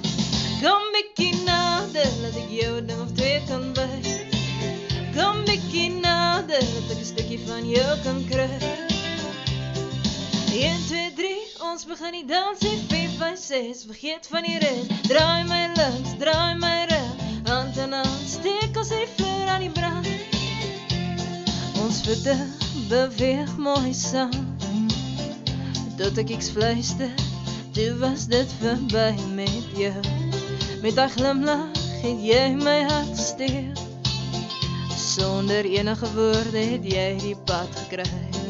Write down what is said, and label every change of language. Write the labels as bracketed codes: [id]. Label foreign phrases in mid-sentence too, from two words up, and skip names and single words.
[nl] Kom bikkie nader, laat ik jou een ding of twee kan wijzen. Kom bikkie nader, dat ik een stukje van jou kan krijgen. [af] 1, 2, 3, ons begin die dansen, 4, 5, 6, vergeet van die rest. [nl] Draai mij links, draai mij rechts, [af] hand aan hand, steek ons die vuur aan die brand. Ons voeten beweeg mooi saam, tot ek iets fluister, toe was dit voorbij met jou. Met die glimlach het jy my hart gesteel, sonder enige woorde het jy die pad gekry.